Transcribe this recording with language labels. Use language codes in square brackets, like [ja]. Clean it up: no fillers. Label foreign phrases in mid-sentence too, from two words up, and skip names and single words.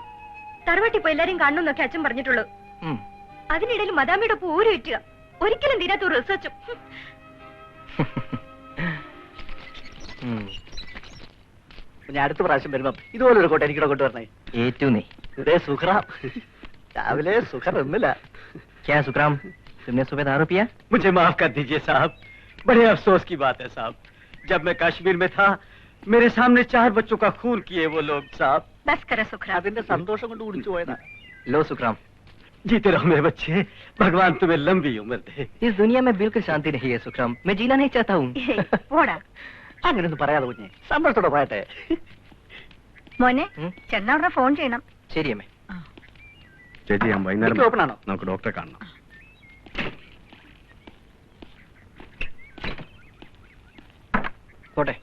[ml] തറവാട്ടിൽ പോയി എല്ലാരും കാണണമെന്നൊക്കെ അച്ഛൻ പറഞ്ഞിട്ടുള്ളൂ. അതിനിടയിൽ മദാമിയുടെ ഒപ്പം ഊര് വെറ്റുക. ഒരിക്കലും തീരാത്ത റിസർച്ചും. ഞാൻ അടുത്ത പ്രാവശ്യം വരുമ്പോ ഇതുപോലെ ഒരു കോട്ട എനിക്കിടെ കൊണ്ടുവരണേ. ഏറ്റു നീ. സുഖറാം, രാവിലെ സുഖർ ഒന്നുമില്ല. [hi] क्या सुखराम, तुमने सुबह दारू पिया? मुझे माफ कर दीजिए साहब, बड़े अफसोस की बात है साहब। जब मैं कश्मीर में था, मेरे सामने 4 बच्चों का खून किए वो लोग साहब। बस कर सुखराम. [ml] അതിന്റെ സന്തോഷം കൊണ്ട് കുടിച്ചു പോയതാ. [hi] लो सुखराम, जीते रहो मेरे बच्चे, भगवान तुम्हें लंबी उम्र दे। इस दुनिया में बिल्कुल शांति नहीं है सुखराम. मैं जीना नहीं चाहता हूँ. [ml] പോടാ. അങ്ങനെയൊന്നും പറയാതെ കുഞ്ഞെ, സന്തോഷത്തോടെ പറയട്ടെ. മോനെ, ചെന്നവിടെ ഫോൺ ചെയ്യണം. ശരി അമ്മേ. ചേച്ചി, ഞാൻ വൈകുന്നേരം എനിക്ക് open ആണോ? നമുക്ക് ഡോക്ടറെ കാണണം. പോട്ടെ.